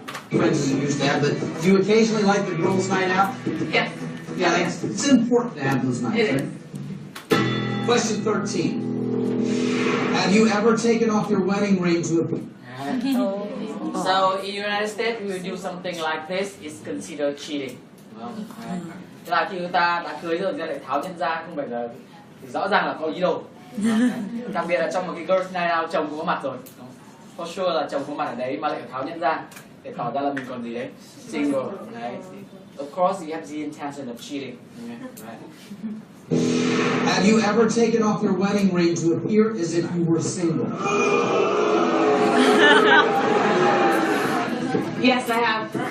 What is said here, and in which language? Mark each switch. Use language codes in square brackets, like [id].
[en] Friends as you used to have, but do you occasionally like the girls' night out? Yes. Yeah, it's important to have those nights. It right? Question 13. Have you ever taken off your wedding ring to a... So in the United States, we will do something like this. It's considered cheating. [vi] Tức là khi người ta đã cưới rồi, người ta lại tháo nhân ra, không phải là thì rõ ràng là có ý đồ. Đặc biệt là trong một cái [en] girls' night out, [vi] chồng cũng có mặt rồi. [en] For sure [vi] là chồng có mặt ở đấy mà lại tháo nhân ra để tỏ ra là mình còn gì đấy, single. [en] Right? Of course, you have the intention of cheating. Right? Have you ever taken off your wedding ring to appear as if you were single? Yes, I have.